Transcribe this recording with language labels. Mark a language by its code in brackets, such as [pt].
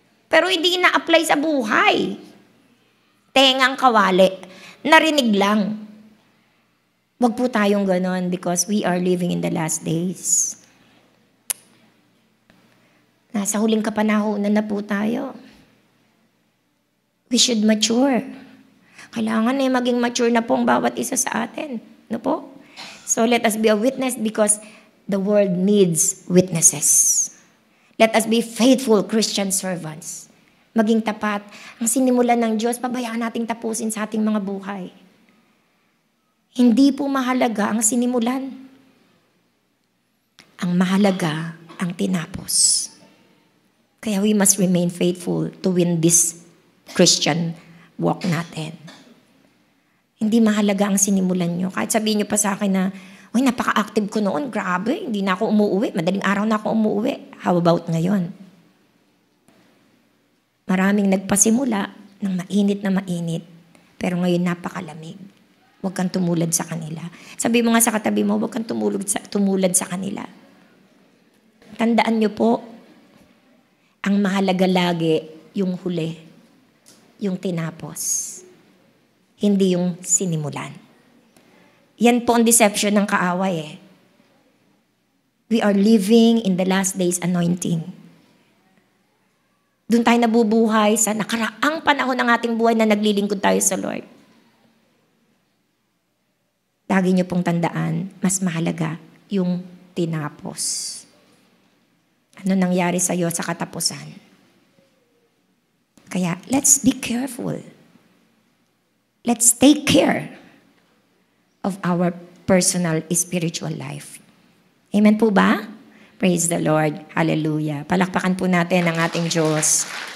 [tl] Pero hindi na-apply sa buhay. Tengang kawali. Narinig lang. Wag po tayong ganon [en] because we are living in the last days. [tl] Nasa huling kapanahonan na po tayo. [en] We should mature. [tl] Kailangan maging mature na po ang bawat isa sa atin. No po? [en] So let us be a witness because the world needs witnesses. Let us be faithful Christian servants. [tl] Maging tapat. Ang sinimulan ng Diyos, pabayaan nating tapusin sa ating mga buhay. Hindi po mahalaga ang sinimulan. Ang mahalaga ang tinapos. [en] Kaya we must remain faithful to win this Christian walk natin. [tl] Hindi mahalaga ang sinimulan nyo. Kahit sabihin nyo pa sa akin na, uy, napaka-active ko noon, grabe, hindi na ako umuwi, madaling araw na ako umuwi. [en] How about [tl] ngayon? Maraming nagpasimula ng mainit na mainit, pero ngayon napakalamig. Huwag kang tumulad sa kanila. Sabi mo nga sa katabi mo, huwag kang tumulad sa kanila. Tandaan nyo po, ang mahalaga lagi yung huli, yung tinapos, hindi yung sinimulan. Yan po ang deception ng kaaway eh. [en] We are living in the last days anointing. [tl] Doon tayo nabubuhay sa nakaraang panahon ng ating buhay na naglilingkod tayo sa Lord. Lagi niyo pong tandaan, mas mahalaga yung tinapos. Ano nangyari sa iyo sa katapusan? [en] Kaya, let's be careful. Let's take care of our personal spiritual life. [tl] Amen po ba? [en] Praise the Lord. Hallelujah. [tl] Palakpakan po natin ang ating Diyos.